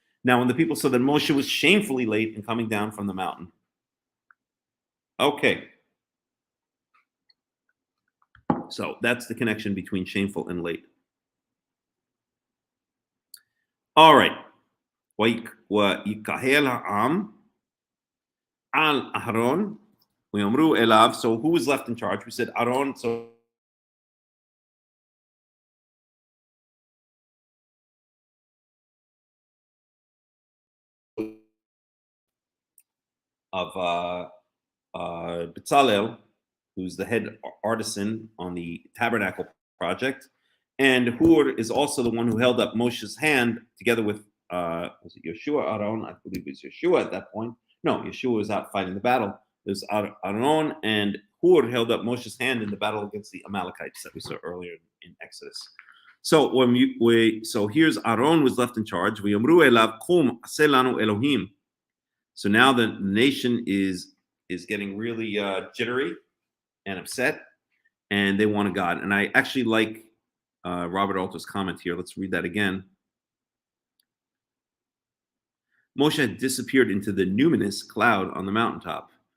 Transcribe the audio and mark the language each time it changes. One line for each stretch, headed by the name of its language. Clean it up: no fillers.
English: Now, when the people saw that Moshe was shamefully late in coming down from the mountain. Okay. So that's the connection between shameful and late. All right.
Hebrew: ويكهل העם al Aharon ויאמרו אליו.
English: So who was left in charge? We said Aaron. So of Bezalel, who's the head artisan on the tabernacle project, and Hur is also the one who held up Moshe's hand together with was it Yeshua, Aaron? I believe it was Yeshua at that point. No, Yeshua was out fighting the battle. There's Aaron, and Hur held up Moshe's hand in the battle against the Amalekites that we saw earlier in Exodus. So so here's Aaron was left in charge.
Hebrew: ויאמרו אליו, קום, עשה לנו אלוהים.
English: So now the nation is getting really jittery and upset, and they want a God. And I actually like Robert Alter's comment here. Let's read that again. Moshe had disappeared into the numinous cloud on the mountaintop.